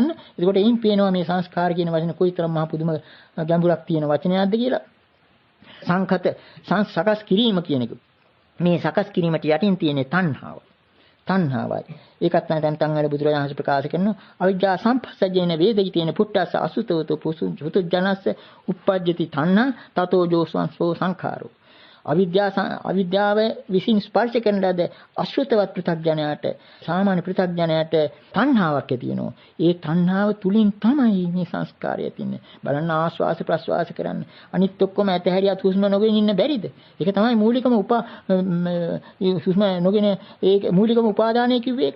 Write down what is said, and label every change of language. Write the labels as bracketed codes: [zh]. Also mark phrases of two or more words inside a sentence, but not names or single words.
[si] එතකොට එයින් පේනවා මේ සංස්කාර කියන වචනේ කොයිතරම් මහ පුදුම ගැඹුරක් තියෙන වචනයක්ද කියලා. සංඛත සකස් කිරීම කියන එක. මේ සකස් කිරීමට යටින් තියෙන තණ්හාව. තණ්හාවයි. ඒකත් නැත්නම් තංගල බුදුරජාණන් වහන්සේ ප්‍රකාශ කරනවා [pi] අවිජ්ජා සම්පස්සජේන වේදෙහි තියෙන පුට්ටස්ස අසුතවතු පුසුතු ජනස්ස uppajjati තණ්හා තතෝ ජෝසංසෝ සංඛාරෝ. [si] අවිද්‍යාව විසින් ස්පර්ශ කරන ලද අශෘතවත් පෘථග්ජනයාට සාමාන්‍ය පෘථග්ජනයාට තණ්හාවක් ඇති වෙනවා. ඒ තණ්හාව තුලින් තමයි මේ සංස්කාරය තියෙන්නේ. බලන්න ආස්වාස ප්‍රස්වාස කරන්න. අනිත් ඔක්කොම ඇතහැරියත් හුස්ම නොගෙන ඉන්න බැරිද? ඒක තමයි මූලිකම හුස්ම නොගෙන ඒ මූලිකම උපාදානය කිව්වේ ඒකයි.